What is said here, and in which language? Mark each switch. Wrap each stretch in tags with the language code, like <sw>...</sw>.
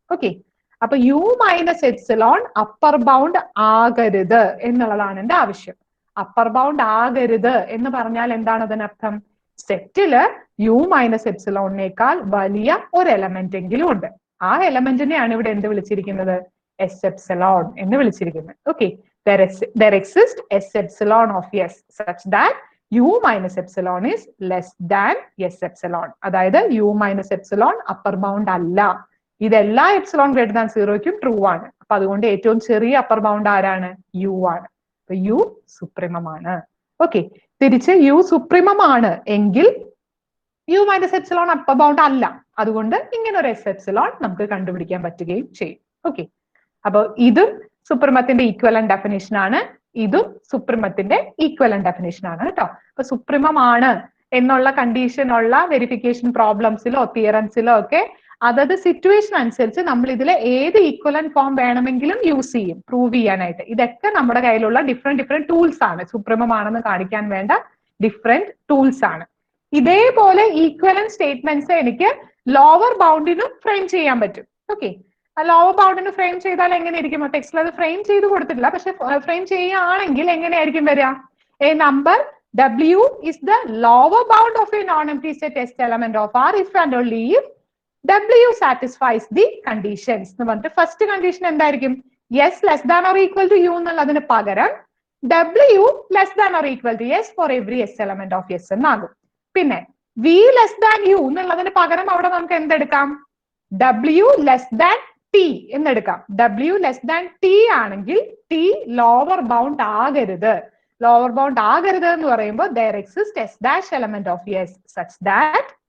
<ml>Okay, അപ്പൊ U minus epsilon upper bound ആകരുത് എന്നുള്ളതാണ് എന്റെ ആവശ്യം. അപ്പർ ബൗണ്ട് ആകരുത് എന്ന് പറഞ്ഞാൽ എന്താണ് അതിനർത്ഥം? സെറ്റില് യു മൈനസ് എപ്സിലോണിനേക്കാൾ വലിയ ഒരു എലമെന്റ് എങ്കിലും ഉണ്ട്. ആ എലമെന്റിനെയാണ് ഇവിടെ എന്ത് വിളിച്ചിരിക്കുന്നത്? എസ് എപ്സിലോൺ എന്ന് വിളിച്ചിരിക്കുന്നത്.</ml> <en>Okay, there exists S epsilon of S such that U minus epsilon is less than S epsilon.</en> <ml>അതായത് U minus epsilon upper bound അല്ല. ഇതെല്ലാ എപ്സിലോൺ ഗ്രേറ്റർ ദാൻ 0ക്കും ട്രൂ ആണ്. അപ്പൊ അതുകൊണ്ട് ഏറ്റവും ചെറിയ അപ്പർ ബൗണ്ട് ആരാണ്? യു ആണ്. അപ്പൊ യു സുപ്രീമം ആണ്. ഓക്കെ, തിരിച്ച് യു സുപ്രീമം ആണ് എങ്കിൽ U minus epsilon upper bound അല്ല. അതുകൊണ്ട് ഇങ്ങനെ ഒരു എസ് എപ്സിലോൺ നമുക്ക് കണ്ടുപിടിക്കാൻ പറ്റുകയും ചെയ്യും. ഓക്കെ, അപ്പൊ ഇതും സുപ്രീമത്തിന്റെ ഈക്വലന്റ് ഡെഫിനേഷൻ ആണ്. ഇതും സുപ്രീമത്തിന്റെ ഈക്വലന്റ് ഡെഫിനേഷൻ ആണ് കേട്ടോ. അപ്പൊ സുപ്രീമം ആണ് എന്നുള്ള കണ്ടീഷൻ ഉള്ള വെരിഫിക്കേഷൻ പ്രോബ്ലംസിലോ തിയറംസിലോ ഒക്കെ അതത് സിറ്റുവേഷൻ അനുസരിച്ച് നമ്മൾ ഇതിലെ ഏത് ഈക്വലന്റ് ഫോം വേണമെങ്കിലും യൂസ് ചെയ്യും പ്രൂവ് ചെയ്യാനായിട്ട്. ഇതൊക്കെ നമ്മുടെ കയ്യിലുള്ള ഡിഫറെന്റ് ടൂൾസ് ആണ്. സുപ്രീമം ആണെന്ന് കാണിക്കാൻ വേണ്ട ഡിഫറെന്റ് ടൂൾസ് ആണ്. ഇതേപോലെ ഈക്വലന്റ് സ്റ്റേറ്റ്മെന്റ്സ് എനിക്ക് ലോവർ ബൗണ്ടിനും ഫ്രെയിം ചെയ്യാൻ പറ്റും. ഓക്കെ, ലോവർ ബൗണ്ടിന് ഫ്രെയിം ചെയ്താൽ എങ്ങനെയായിരിക്കും? ടെക്സ്റ്റിൽ അത് ഫ്രെയിം ചെയ്ത് കൊടുത്തിട്ടില്ല, പക്ഷെ ഫ്രെയിം ചെയ്യുകയാണെങ്കിൽ എങ്ങനെയായിരിക്കും വരിക?</ml> <en>a number W is the lower bound of a non-empty set S element of R if and only if W satisfies the conditions</en> <ml>എന്ന് പറഞ്ഞിട്ട് ഫസ്റ്റ് കണ്ടീഷൻ എന്തായിരിക്കും?</ml> <en>S less than or equal to U</en> <ml>എന്നുള്ളതിന് പകരം</ml> <en>W less than or equal to S for every S element of S</en> <ml>എന്നാകും. പിന്നെ V less than U എന്നുള്ളതിന് പകരം അവിടെ നമുക്ക് എന്തെടുക്കാം?</ml> <en>W less than T</en> <ml>എന്നെടുക്കാം. W less than T ആണെങ്കിൽ T ലോവർ ബൗണ്ട് ആകരുത്. ലോവർ ബൗണ്ട് ആകരുത് എന്ന് പറയുമ്പോൾ</ml> <en>there exists S dash element of S such that</en>